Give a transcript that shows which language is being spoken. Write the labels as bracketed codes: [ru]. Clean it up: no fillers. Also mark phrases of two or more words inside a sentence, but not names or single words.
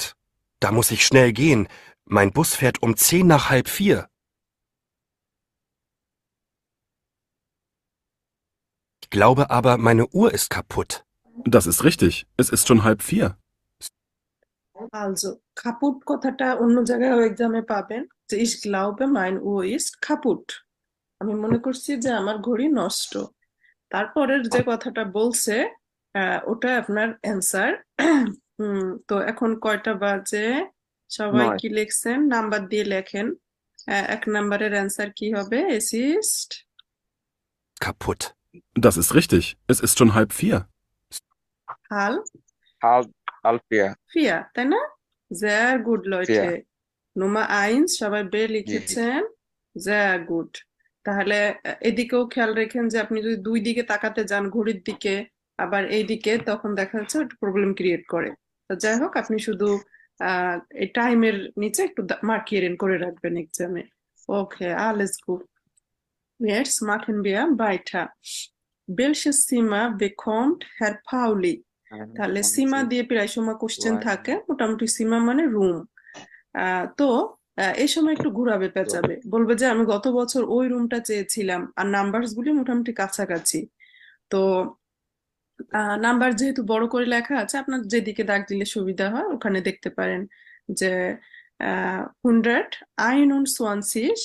[de] Da muss ich schnell gehen. Mein Bus fährt um 3:10. Ich glaube aber, meine Uhr ist kaputt. Das ist richtig. Es ist schon 3:30. [bn] Also কাপুট কথাটা অন্য জায়গায় এক্সামে পাবেন যে [de] ich glaube mein Uhr ist kaputt। [bn] আমি মনে করছি যে আমার ঘড়ি নষ্ট। তারপরের যে কথাটা বলছে ওটা আপনার অ্যান্সার। তো এখন কয়টা বাজে? সবাই 9। কি লিখছেন? নাম্বার দিয়ে লেখেন। 1 নাম্বারের অ্যান্সার কি হবে? [de] Es ist Kaputt. Das ist richtig. Es ist schon 3:30. halb halb 4। 4, [bn] তাই না? [de] Sehr gut, 4। Leute। Nummer 1 [bn] সবাই বে জি জি। লিখেছেন। [de] Sehr gut। [bn] তাহলে এদিকেও খেয়াল রেখেন যে আপনি যদি দুই দিকে তাকাতে যান ঘড়ির দিকে আবার এইদিকে তখন দেখা যাচ্ছে একটু প্রবলেম ক্রিয়েট করে। তো যাই হোক আপনি শুধু এই টাইমের নিচে একটু মার্কিeren করে রাখবেন এক্সামে। [de] Okay, alles gut. Jetzt machen wir weiter. Welches Zimmer bekommt Herr Pauli? [bn] তাহলে সীমা দিয়ে প্রায় সময় কোশ্চেন থাকে, মোটামুটি সীমা মানে রুম। তো এই সময় একটু ঘুরাবে পেঁচাবে, বলবে যে আমি গত বছর ওই রুমটা চেয়েছিলাম আর নাম্বারস গুলি মোটামুটি কাছাকাছি। তো নাম্বার যেহেতু বড় করে লেখা আছে আপনার যেদিকে দাগ দিলে সুবিধা হয় ওখানে দেখতে পারেন যে 121।